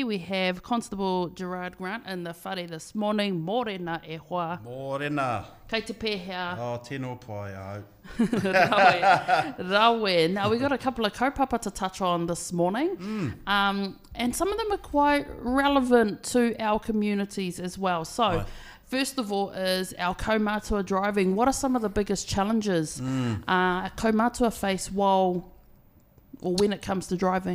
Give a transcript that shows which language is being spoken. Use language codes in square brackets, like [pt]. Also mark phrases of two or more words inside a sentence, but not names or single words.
[en] we have Constable Jerard Grant in the whare this morning. [mi] Mōrena e hoa. Mōrena. Kei te pēhea. Oh, tēnō pai au. Rawe. [en] Now, we got a couple of kaupapa to touch on this morning. And some of them are quite relevant to our communities as well. So, first of all is our kaumātua driving. What are some of the biggest challenges kaumātua face when it comes to driving?